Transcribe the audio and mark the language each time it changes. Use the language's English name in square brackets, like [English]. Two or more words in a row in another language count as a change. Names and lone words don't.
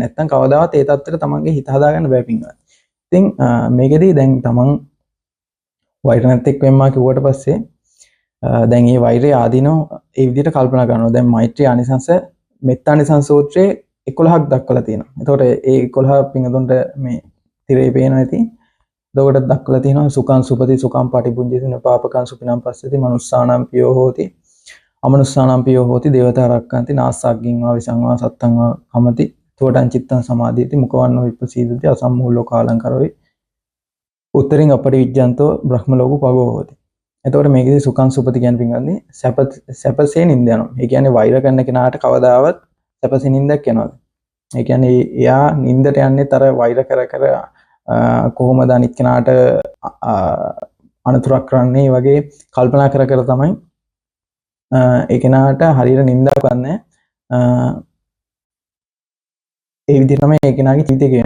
[Sinhala] නැත්නම් කවදාවත් ඒ தත්තෙට තමන්ගේ හිත හදාගන්න බෑ පින්වත්. ඉතින් මේකෙදී දැන් තමන් වෛර නැත්තෙක් වෙම්මා කිව්වට පස්සේ දැන් මේ වෛරය ආදීනෝ ඒ විදිහට කල්පනා කරනවා. දැන් මෛත්‍රී ආනිසංස මෙත්තානිසංස සූත්‍රයේ 11ක් දක්වලා තියෙනවා. එතකොට ඒ 11 පිංගුතුන්ට මේ තිරේ පේනවා ඇති. එතකොට දක්වලා තියෙනවා [Pali] සුඛං සුපති සුඛං පටිපුඤ්ජති නපාපකං සුඛිනම් පස්සති මනුස්සානම් පියෝ හෝති අමනුස්සානම් පියෝ හෝති දේවතා රක්칸ති නාස්සග්ගින් වා විසංවා සත්තං වා කමති තෝටං චිත්තං සමාධියති මුඛවන්නෝ විප්පසීදති අසම්මූලෝ කාලං කරොයි උත්තරින් අපටි විජ්ජන්තෝ බ්‍රහ්ම ලෝකෝ පගෝ හෝති. [Sinhala] එතකොට මේකේදී [Pali] සුඛං සුපති [Sinhala] කියන පින්වත්නි සැපසේ නිින්ද යනවා. ඒ කියන්නේ වෛර කරන කෙනාට කවදාවත් සැපසේ නිින්දක් යනවාද? ඒ කියන්නේ එයා නිින්දට යන්නේ අර වෛර කර කොහොමද අනිත් කෙනාට අනතුරක් කරන්නේ වගේ කල්පනා කර තමයි ඒ කෙනාට හරියට නිින්දක් ගන්න ඒ විදිහට තමයි ඒ කෙනාගේ ජීවිතය ගෙවන්නේ.